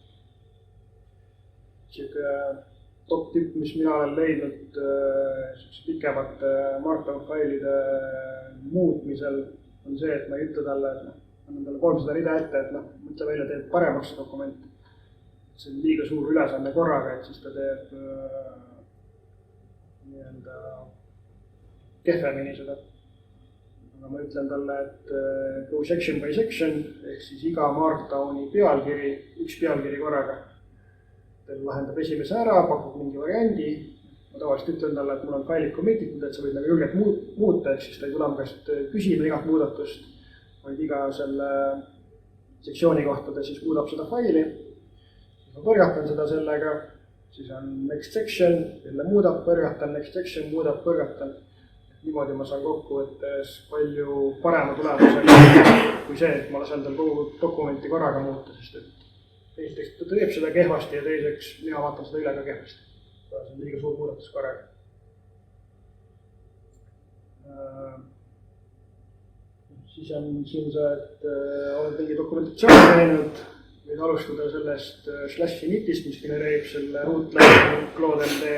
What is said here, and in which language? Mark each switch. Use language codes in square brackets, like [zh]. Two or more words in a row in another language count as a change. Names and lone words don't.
[et] Top tipp, mis mina olen leidnud pikemate markdown failide muutmisel, on see, et ma ei ütle talle, et annan talle 300 rida ette, et mõtle välja, teeb paremaks dokument. See on liiga suur ülesanne korraga, et siis ta teeb kehvemini seda. Aga ma ütlen talle, et [en] go section by section, [et] ehk siis iga markdowni pealkiri, üks pealkiri korraga. Ta lahendab esimese ära, pakub mingi variandi. Ma tavaliselt ütlen talle, et mul on failid committed, et sa võid julgelt muuta, et siis ta ei tule käest küsima igat muudatust, vaid iga selle sektsiooni kohta ta siis muudab seda faili. Ma põrgatan seda sellega, siis on [en] next section, [et] jälle muudab, põrgatan, [en] next section, [et] muudab, põrgatan. Niimoodi ma saan kokkuvõttes palju parema tulemusega kui see, et ma lasen tal kogu dokumenti korraga muuta, sest et esiteks ta teeb seda kehvasti ja teiseks mina vaatan seda üle ka kehvasti. See on liiga suur muudatus korraga. Siis on siin see, et oled mingi dokumentatsiooni teinud, võid alustada sellest /initist, mis genereerib selle root-läbi CloudMD.